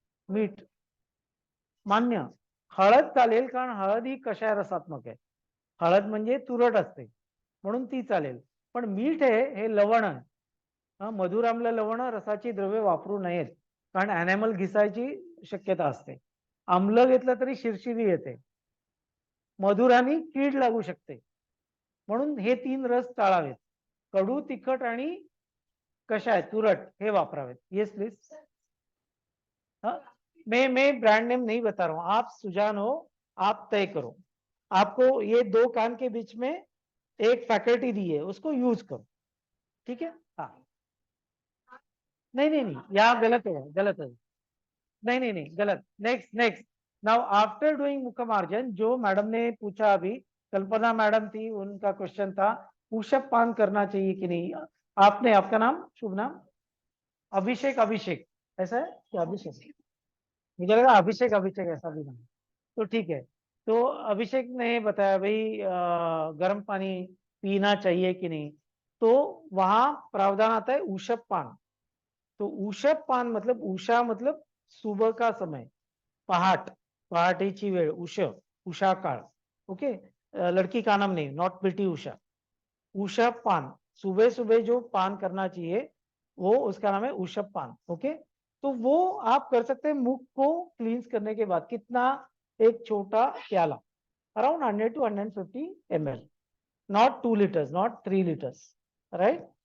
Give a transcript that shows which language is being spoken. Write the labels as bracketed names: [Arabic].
[Marathi] मीठ मान्य, हळद चालेल कारण हळद ही कषाय रसात्मक आहे, हळद म्हणजे तुरट असते म्हणून ती चालेल, पण मीठ आहे हे लवण आहे, मधुराम्ल लवण रसाची द्रव्ये वापरू नयेत कारण ॲनिमल घिसायची शक्यता असते, आम्ल घेतलं तरी शिरशिरी येते, मधुराने कीड लागू शकते, म्हणून हे 3 रस टाळावेत, कडू, तिखट आणि कषाय तुरट हे वापरावेत। [English] Yes please. [Hindi] मैं ब्रांड नेम नहीं बता रहा हूं, आप सुजान हो, आप तय करो। आपको ये 2 कान के बीच में एक फैकल्टी दी है, उसको यूज करो, ठीक है? हाँ नहीं, यहाँ गलत है, नहीं गलत। [English] next now after doing [Hindi] मुखमार्जन, जो मैडम ने पूछा अभी, कल्पना मैडम थी, उनका क्वेश्चन था पुशअप पान करना चाहिए कि नहीं। आपने, आपका नाम, शुभ नाम? अभिषेक ऐसा है क्या? अभिषेक, मुझे लगा अभिषेक ऐसा भी नाम, तो ठीक है। तो अभिषेक ने बताया भाई गर्म पानी पीना चाहिए कि नहीं, तो वहां प्रावधान आता है ऊषप पान। तो ऊषप पान मतलब, उषा मतलब सुबह का समय, [Marathi] पहाटेची वेळ, [Hindi] उषा काळ, ओके? लड़की का नाम नहीं, नॉट पीटी उषा। ऊषप पान, सुबह सुबह जो पान करना चाहिए वो उसका नाम है ऊषप पान, ओके? तो वो आप कर सकते हैं मुख को क्लींस करने के बाद। कितना? एक छोटा प्याला, [English] Around 100 to 150 ml, not 2 liters, not 3 liters, right.